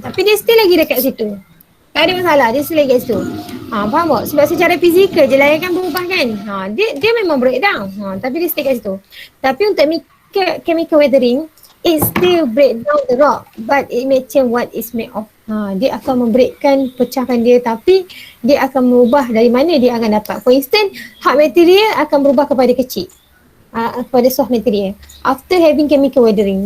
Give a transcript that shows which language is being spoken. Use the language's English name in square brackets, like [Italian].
[Malay] Tapi dia still lagi dekat situ. Tak ada masalah, dia still lagi kat situ. Faham tak? Sebab secara fizikal je layer kan berubah kan. Dia memang breakdown. Tapi dia stay kat situ. Tapi untuk [English] chemical weathering, it still break down the rock. But it may change what is made of. [Malay] Dia akan membreakkan, pecahkan dia tapi dia akan merubah dari mana dia akan dapat. [English] For instance, [Malay] hard material akan berubah kepada kecil. [English] Kepada soft material after having chemical weathering.